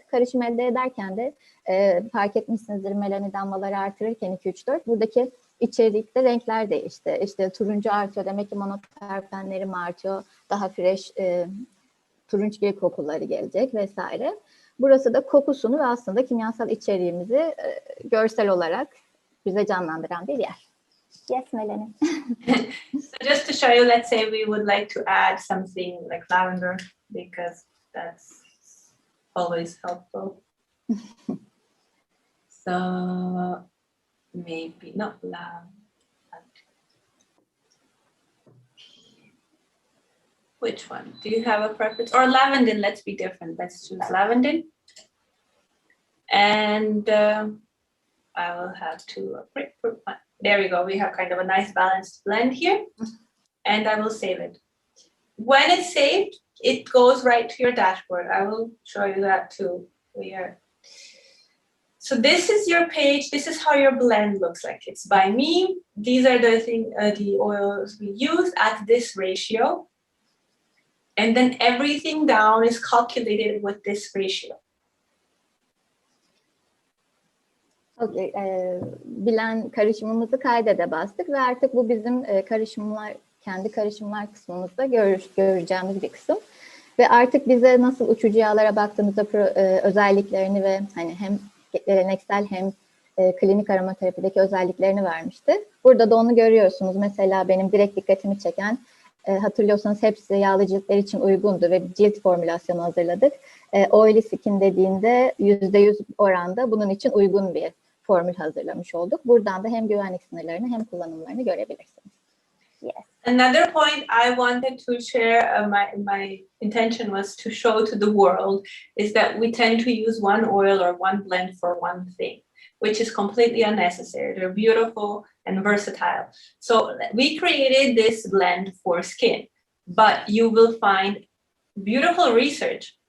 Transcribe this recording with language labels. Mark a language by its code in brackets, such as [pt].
[tr] Karışım elde ederken de fark etmişsinizdir Melani damlaları artırırken 2-3-4 buradaki içerikte renkler değişti. İşte turuncu artıyor, demek ki monoterpenlerim artıyor, daha fresh turunçgil kokuları gelecek vesaire. Burası da kokusunu ve aslında kimyasal içeriğimizi görsel olarak bize canlandıran bir yer. [en] Yes, Melani. So just to show you, let's say we would like to add something like lavender because that's always helpful. So maybe not lavender. Which one? Do you have a preference? Or lavender, let's be different. Let's choose lavender. And I will have to grapefruit one. There we go. We have kind of a nice balanced blend here. And I will save it. When it's saved, it goes right to your dashboard. I will show you that too. So this is your page. This is how your blend looks like. It's by me. These are the oils we use at this ratio. And then everything down is calculated with this ratio. [tr] Okay, bilen karışımımızı kaydede bastık ve artık bu bizim kendi karışımlar kısmımızda göreceğimiz bir kısım. Ve artık bize nasıl uçucu yağlara baktığımızda özelliklerini ve hani hem geleneksel hem klinik aromaterapideki özelliklerini vermişti. Burada da onu görüyorsunuz. Mesela benim direkt dikkatimi çeken, hatırlıyorsanız hepsi yağlı ciltler için uygundu ve cilt formülasyonu hazırladık. Oily skin dediğinde %100 oranda bunun için uygun bir formül hazırlamış olduk. Buradan da hem güvenlik sınırlarını hem kullanımlarını görebilirsiniz. [en] Yes. Another point I wanted to share, my intention was to show to the world, is that we tend to use one oil or one blend for one thing, which is completely unnecessary. They're beautiful and versatile. So we created this blend for skin, but you will find beautiful research.